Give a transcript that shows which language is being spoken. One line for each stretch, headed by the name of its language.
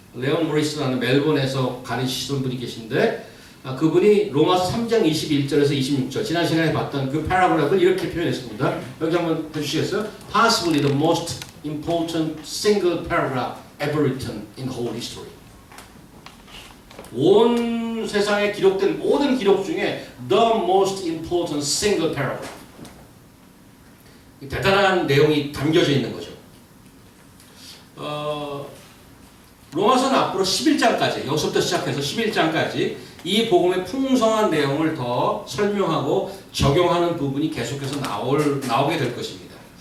Korean: 레온 모리스라는 멜번에서 가르치시던 분이 계신데, 그분이 로마서 3장 21절에서 26절 지난 시간에 봤던 그 패러그래프를 이렇게 표현했습니다. 여기 한번 해주시겠어요?
English: Possibly the most important single paragraph ever written in whole history.
Korean: 온 세상에 기록된 모든 기록 중에
English: the most important single paragraph.
Korean: 대단한 내용이 담겨져 있는 거죠. 로마서는 앞으로 11장까지, 여기서부터 시작해서 11장까지 이 복음의 풍성한 내용을 더 설명하고 적용하는 부분이 계속해서 나오게 될 것입니다.